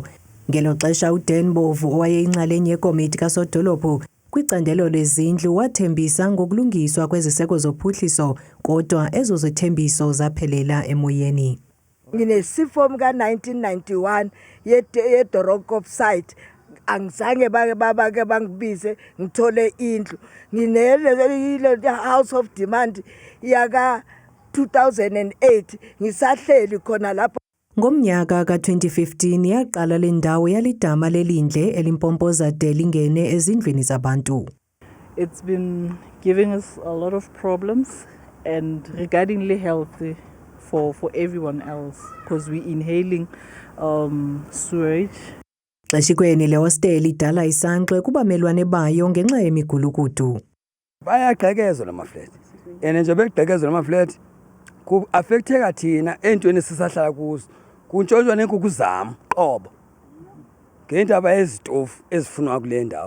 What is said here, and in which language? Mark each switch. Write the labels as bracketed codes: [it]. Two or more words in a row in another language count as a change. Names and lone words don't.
[xh] Ngelo xesha uDan Mbovu owayeyinxalenye yekomiti kasodolophu kwicandelo lezindlu wathembisa ngokulungiswa kweziseko zophuhliso kodwa ezo zithembiso zaphelela emoyeni. [zu] Nginesifom ka-1991 ye-Dorokop site. Angizange bake bangibize ngithole indlu. Nginele House of Demand yaka 2008 ngisahleli khona lapho. Ngomnyaka ka-2015 yaqala le ndawo yalidama lelindle elimpompoza de lingene ezindlwini zabantu. [en] It's been giving us a lot of problems and regarding health for everyone else because we're inhaling sewage. [xh] Xeshikweni le hostel idala isankxwe kubamelwane bayo ngenxa yemigulukudu. [zu] Bayagqekezwa la maflat. Njengoba begqekezwa la maflat ku-affecteka thina entweni sisahlala kuzo. [xh] Kuntshontshelwa neenkukhu zam qobo. Ngendaba yezitofu ezifunwa kule ndawo.